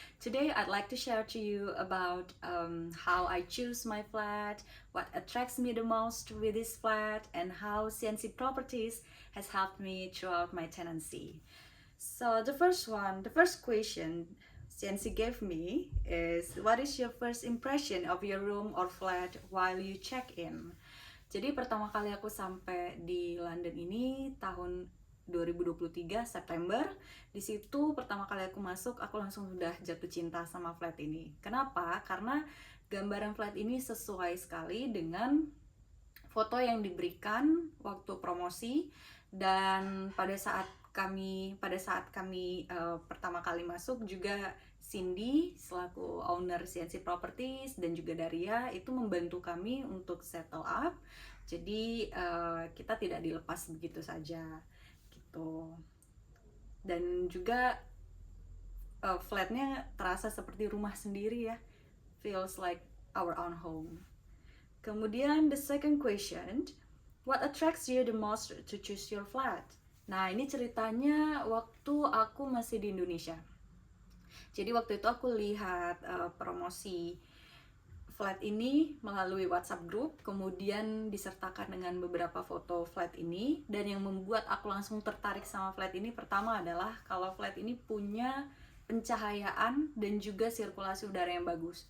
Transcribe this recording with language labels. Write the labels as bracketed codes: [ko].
[en] Today I'd like to share to you about how I choose my flat, what attracts me the most with this flat, and how CNC Properties has helped me throughout my tenancy. So the first question CNC gave me is, what is your first impression of your room or flat while you check in? [id] Jadi pertama kali aku sampai di London ini tahun 2023 September. Di situ pertama kali aku masuk, aku langsung sudah jatuh cinta sama flat ini. Kenapa? Karena gambaran flat ini sesuai sekali dengan foto yang diberikan waktu promosi, dan pada saat kami pertama kali masuk juga Cindy selaku owner CNC Properties dan juga Daria itu membantu kami untuk [en] settle up. [id] Jadi kita tidak dilepas begitu saja gitu. Dan juga flatnya terasa seperti rumah sendiri ya. [en] Feels like our own home. [id] Kemudian [en] the second question, what attracts you the most to choose your flat? [id] Nah, ini ceritanya waktu aku masih di Indonesia. Jadi waktu itu aku lihat promosi flat ini melalui WhatsApp group, kemudian disertakan dengan beberapa foto flat ini, dan yang membuat aku langsung tertarik sama flat ini pertama adalah kalau flat ini punya pencahayaan dan juga sirkulasi udara yang bagus.